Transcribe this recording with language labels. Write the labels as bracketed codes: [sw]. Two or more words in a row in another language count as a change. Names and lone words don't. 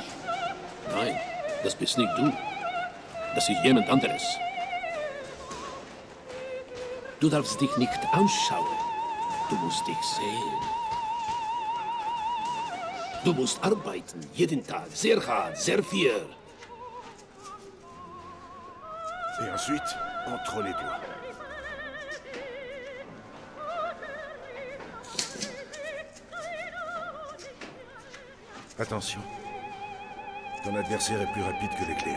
[de] Nein, das bist nicht du. Das ist jemand anderes. Du darfst dich nicht ausschauen. Du musst dich sehen. Du musst arbeiten, jeden Tag, sehr hart, sehr viel. [fr] Et ensuite, entre les doigts. Attention. Ton adversaire est plus rapide que l'éclair.